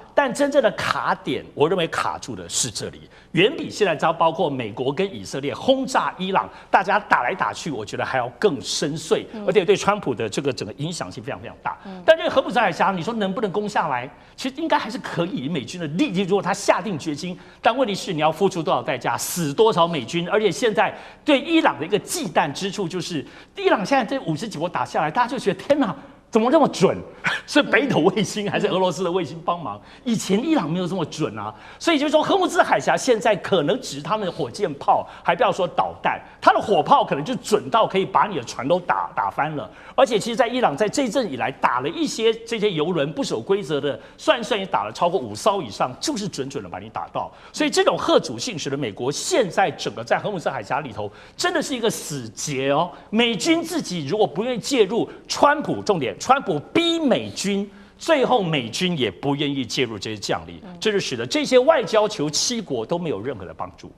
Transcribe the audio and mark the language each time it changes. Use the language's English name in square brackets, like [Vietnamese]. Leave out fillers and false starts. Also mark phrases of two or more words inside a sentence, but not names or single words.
[Chinese] 但真正的卡點，我認為卡住的是這裡，遠比現在包括美國跟以色列轟炸伊朗，大家打來打去，我覺得還要更深邃，而且對川普的這個整個影響性非常非常大。但這個荷姆斯海峽，你說能不能攻下來？其實應該還是可以。以美軍的力氣，如果他下定決心，但問題是你要付出多少代價，死多少美軍？而且現在對伊朗的一個忌憚之處，就是伊朗現在這50幾波打下來，大家就覺得天哪，怎麼這麼準？是北斗衛星還是俄羅斯的衛星幫忙？以前伊朗沒有這麼準啊，所以就是說，荷姆斯海峽現在可能只是他們的火箭炮，還不要說導彈，他的火炮可能就準到可以把你的船都打翻了。而且，其實，在伊朗在这一陣以來打了一些這些油輪不守規則的，算也打了超過5艘以上，就是準的把你打到。所以，這種嚇阻性使得美國現在整個在荷姆斯海峽裡頭真的是一個死結哦。美軍自己如果不願意介入，重點，川普逼美軍，最後美軍也不願意介入這些將領，這就使得這些外交球7國都沒有任何的幫助。